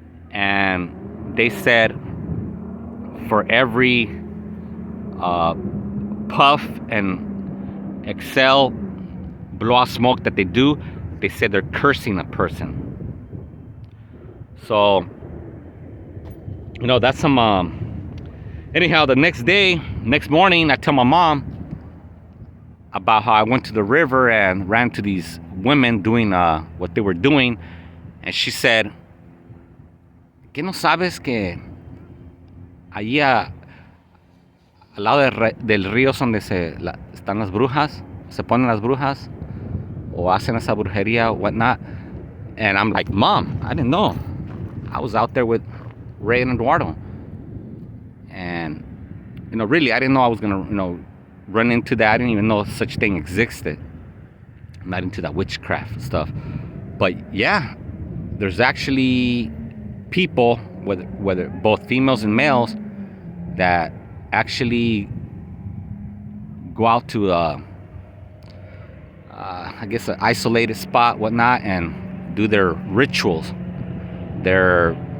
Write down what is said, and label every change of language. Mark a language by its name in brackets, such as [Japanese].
[English] And they said, for every puff and exhale, blow out smoke that they do, they said they're cursing a person. So, you know, that's some anyhow, the next morning, I tell my mom about how I went to the river and ran to these women doing what they were doing. And she said, [Spanish] ¿qué no sabes que allí al lado del río es donde están las brujas, se ponen las brujas o hacen esa brujería, whatnot? [English] And I'm like, Mom, I didn't know. I was out there with Ray and Eduardo. And really, I didn't know I was gonna, run into that. I didn't even know such thing existed. I'm not into that witchcraft stuff. But yeah, there's actually people, whether both females and males, that actually go out to I guess an isolated spot, whatnot, and do their rituals, their